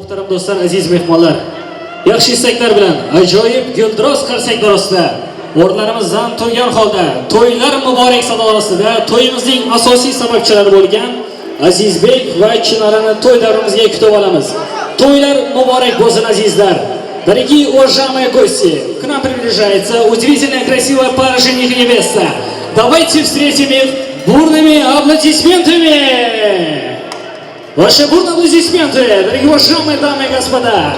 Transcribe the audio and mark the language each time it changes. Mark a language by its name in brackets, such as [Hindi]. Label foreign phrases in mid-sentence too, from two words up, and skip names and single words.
[Uzbek] do'stlar, aziz mehmonlar. Yaxshi istaklar bilan ajoyib guldiroz qarsaklar ostida o'rnlarimizdan turgan holda to'ylar muborak sadolar ostida to'yimizning asosiy sababchilari bo'lgan Azizbek va Chinarani to'y davrimizga kutib olamiz. To'ylar muborak bo'lsin azizlar. [Russian] Дорогие уважаемые гости, к нам приближается удивительная красивая пара жених и невеста. Давайте встретим их бурными аплодисментами. Ваши бурные аплодисменты, дорогие уважаемые дамы и господа.